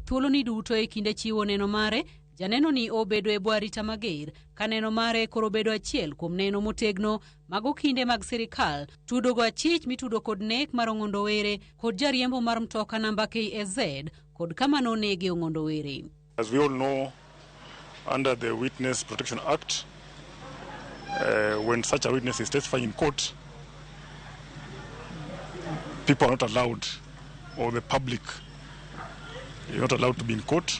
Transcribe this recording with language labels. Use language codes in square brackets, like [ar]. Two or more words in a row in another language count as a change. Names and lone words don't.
[luo] Thuolo ni duto e kinde chiwo neno mare, janeno ni obedo e bwo arita mager ka neno mare koro bedo achiel kuom neno motegno mago kinde mag sirikal tudo go achich mitudo kod nek mar Ong'ondo Were kod jariembo mar mtoka namba KAZ kod kama nonege Ong'ondo Were. [en] As we all know, under the Witness Protection Act, when such a witness is testifying in court, people are not allowed, or the public is not allowed to be in court.